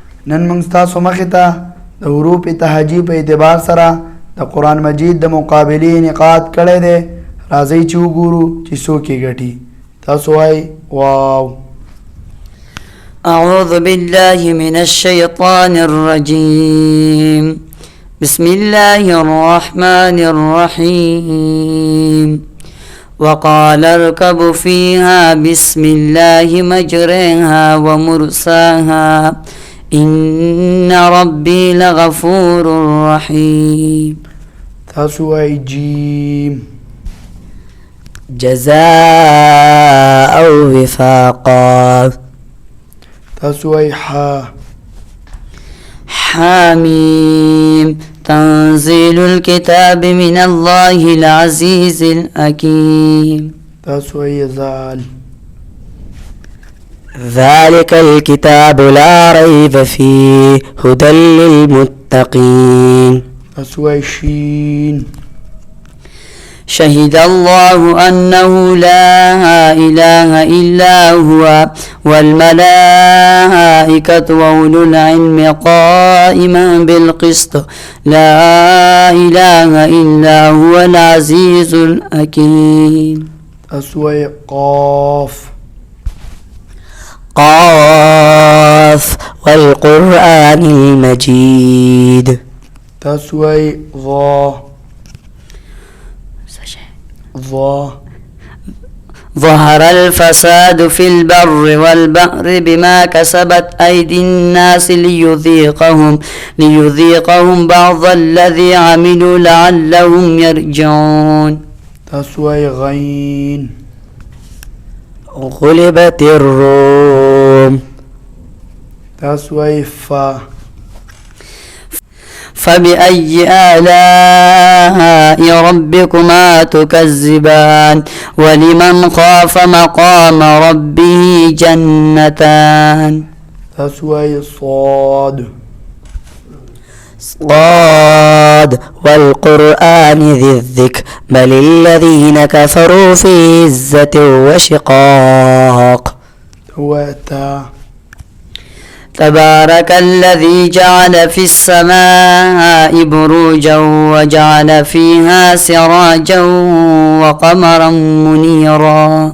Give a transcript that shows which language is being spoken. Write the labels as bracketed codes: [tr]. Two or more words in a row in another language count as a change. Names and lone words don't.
[ps] نن موږ تاسو مخې ته د حروف تهجی په اعتبار سره د قرآن مجید د مقابلې انعقاد کړی دی. راځئ چې وګورو چې څوک یې ګټي. تاسو وایئ واو. [ar] أعوذ بالله من الشيطان الرجيم. بسم الله الرحمن الرحيم. وقال اركبوا فيها بسم الله مجريها ومرساها إن ربي لغفور رحيم. [ps] تاسو وایئ جیم. [ar] جزاء وفاقا. [ps] تاسو وایئ حا. [ar] حاميم. تنزيل الكتاب من الله العزيز الحكيم. [ps] تاسو وایئ ذال. [ar] ذلك الكتاب لا ريب فيه هدى للمتقين. [ps] تاسو وایئ شین. [ar] شهد الله أنه لا إله إلا هو والملائكة وأولو العلم قائما بالقسط لا إله إلا هو العزيز الحكيم. [ps] تاسو وایئ قاف. [ar] قاف والقرآن المجيد. [ps] تاسو وایئ ظا. ظا. [ar] ظهر الفساد في البر والبحر بما كسبت أيدي الناس ليذيقهم بعض الذي عملوا لعلهم يرجعون. [ps] تاسو وایئ غین. [ar] غلبت الروم. [ps] تاسو وایئ فا. [ar] فبأي آلاء ربكما تكذبان ولمن خاف مقام ربه جنتان. [ps] تاسو وایئ صاد. [ar] صاد والقرآن ذي الذكر بل الذين كفروا في عزة وشقاق. [ps] وتا. [ar] تبارك الذي جعل في السماء بروجا وجعل فيها سراجا وقمرا منيرا.